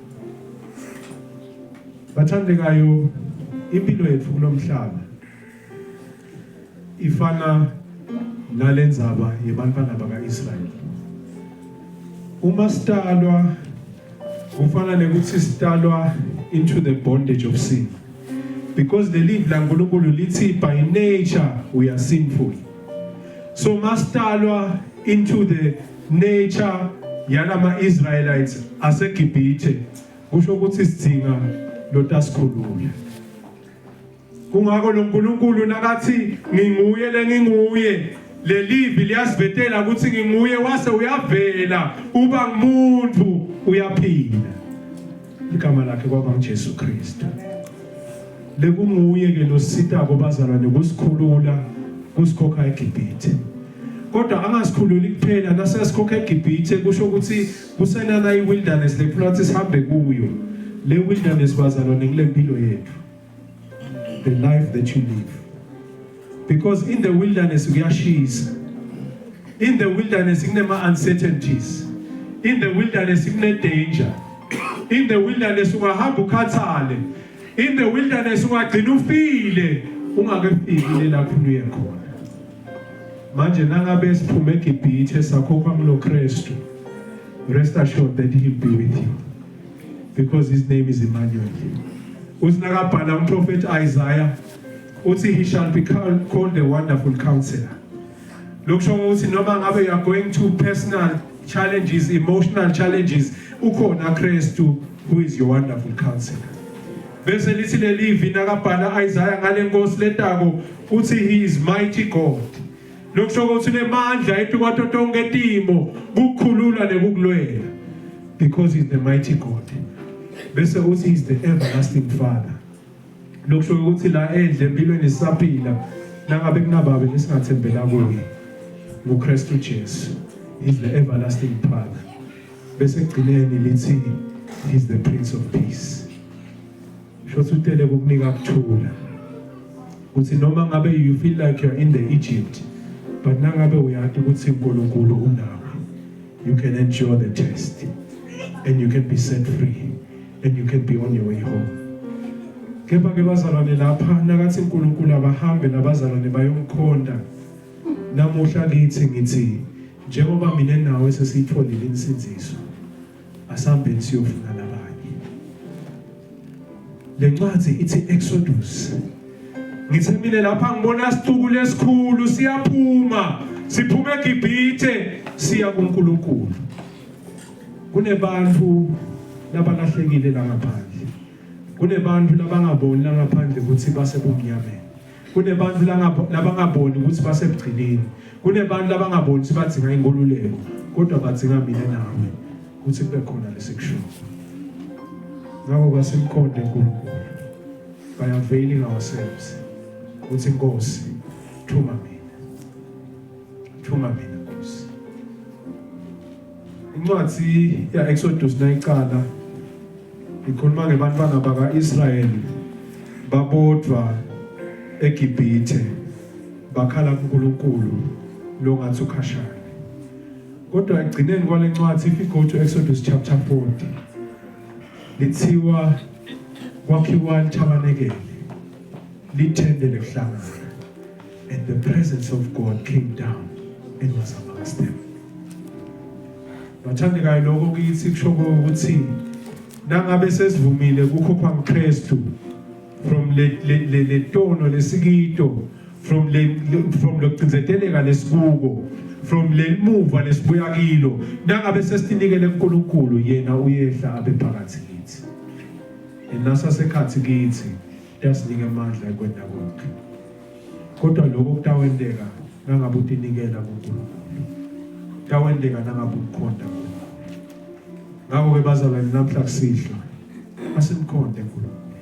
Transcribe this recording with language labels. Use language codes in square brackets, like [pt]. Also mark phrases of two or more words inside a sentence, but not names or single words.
[ss] Bathandekayo impilo yethu kulomhlaba ifana nalendzaba yebantwana bakaIsrael. Uma sitalwa kufana nekuthi sitalwa [en] into the bondage of sin. Because the live [ss] laNkulunkulu lithi [en] by nature we are sinful. [ss] So mastalwa [en] into the nature [ss] yalama Israelites aseGibhithe kusho ukuthi sidinga lotasikhulula. kungakho lo nkulunkulu nakathi nginguye lenginguye lelivi liyasivetela ukuthi nginguye wase uyavela uba ngumuntu uyaphila igama lakhe kwaba nguJesu Kristu lekunguye ke lositako bazalwane kusikhulula kusikhokha eGibhithe kodwa angasikhululi kuphela nasesikhoka eGibhithe kusho ukuthi kusenana iwilderness lekufuna ukuthi sihambe kuyo le wilderness bazalwane kule mpilo yethu [en] the life that you live because in the wilderness [ss] kuyashisa [en] in the wilderness [ss] kunema uncertainties [en] in the wilderness [ss] kune danger [en] in the wilderness [ss] ungahamba ukhathale [en] in the wilderness [ss] ungagcina ufile ungakefiki lapho uye khona manje nangabe siphume eGibhithe sakhokha kulo Kristu [en] rest assured that he'll be with you because his name is Emmanuel [ss] usinakabhala umprophet Isaiah uthi [en] he shall be called the wonderful counselor [ss] lokusho ukuthi noma ngabe [en] you are going to personal challenges emotional challenges ukhona Kristu who is your wonderful counselor [ss] bese lithi lelivi nakabhala Isaiah ngale nkosi letako uthi [en] he is mighty God [ss] lokusho ukuthi unemandla ephikwato tonke etimo ukukhulula nekukulwela [en] because he is the mighty God [ss] bese uthi [en] he is the everlasting Father [ss] lokusho ukuthi la endle empilweni sisaphila nangabe kunababe lesingathembela kuye ngoKristu Jesu [en] is the everlasting Father [ss] bese kugcineni lithi [en] he is the Prince of Peace [ss] shothi utele ukunika ukuthula uthi noma ngabe [en] you feel like you are in the Egypt [ss] but nangabe uyathi ukuthi uNkulunkulu unawe [en] you can endure the test and you can be set free and you can be on your way home [ss] kepha ke bazalwane lapha nakathi uNkulunkulu abahambe nabazalwane bayomkhonda namuhla lithi ngithi njengoba mina nawe sesitholile insinziso asambe siyofuna nabanye lencwadi ithi Exodus ngithe mina lapha ngibona sithuku lesikhulu siyaphuma siphume eGibhithe siya kuNkulunkulu kunebantu labalahlekile la ngaphandle kunebantu labangaboni la ngaphandle ukuthi basebumnyameni kunebantu labangaboni ukuthi basebugcineni kunebantu labangaboni ukuthi badzinga inkululeko kodwa badzinga mina nawe ukuthi kube khona lesekusho ngakho kwasimkhonde uNkulunkulu [en] by availing ourselves [ss] uthi Nkosi thuma mina Nkosi incwadi ya Exodus nayiqala ikhuluma ngebantwana baka-Israyeli babodwa eGibhithe bakhala kuNkulunkulu lo ngathi ukhashana kodwa egcineni kwale ncwadi [en] if you go to Exodus chapter 40 [ss] lithiwa kwakhiwa itabernacle lithende lekuhlangana [en] and the presence of God came down and was amongst them [ss] bathandekayo lokho kithi kusho ukuthi nangabe sesivumile kukhokhwa nguKristu from le tono lesikito from lokugcizeteleka lesikuko from le muva lesibuya kilo nangabe sesitinikele uNkulunkulu yena uyehla abe phakathi kithi enasa sekhathi kithi yasinika amandla ekwenda konke kodwa lokho kutawendeka nangabe utinikela kuNkulunkulu tawendeka nangabe ukhonda ngakho ke bazalwane namhla kusihlwa asimkhonde uNkulunkulu